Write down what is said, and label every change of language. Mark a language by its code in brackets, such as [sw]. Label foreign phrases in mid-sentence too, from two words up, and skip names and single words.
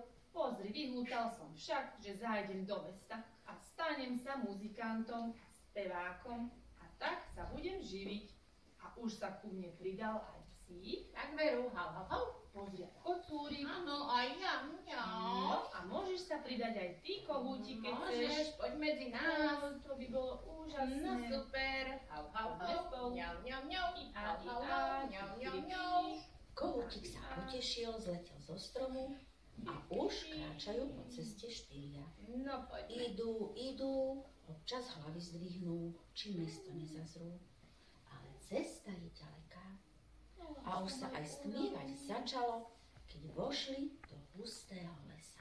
[sk] Pozri, vyhútal som však, že zájdem do mesta a stanem sa muzikantom, spevákom a tak sa budem živiť. A už sa ku mne pridal aj psík. Tak veru, hau, hau, hau. Pozri, aj kocúrik. Áno, aj ja, mňau. No, a môžeš sa pridať aj ty, kohútik, keď chceš. Môžeš, poď medzi nás. No, to by bolo úžasné. No super. Hau, hau, hau. Mňau, mňau, mňau. Hau, hau, hau. Mňau, mňau, mňau. Kohútik sa potešil, zletel zo stromu a už kráčajú po ceste štyria. No poďme. Idú, občas hlavy zdvihnú, či mesto nezazrú. Ale cesta je ďaleká a už sa aj stmievať začalo, keď vošli do hustého lesa.